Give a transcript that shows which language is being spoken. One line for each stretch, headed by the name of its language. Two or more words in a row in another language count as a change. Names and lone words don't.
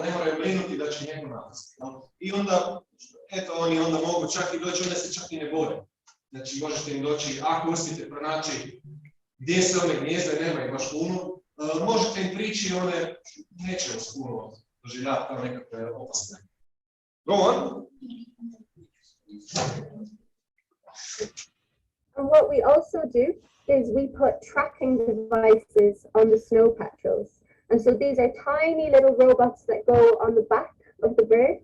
Croatian: Ne moraju brinuti da će njegu napasti. I onda, eto, oni onda mogu čak i doći, onda se čak i ne bore. Znači, možete im doći, ako uspijete pronaći gdje se one gnijezde, nema ih baš puno, možete im prići, one neće vas puno doživljati kao nekakve opasne.
English: Go on. And what we also do is we put tracking devices on the snow petrels. And so these are tiny little robots that go on the back of the bird.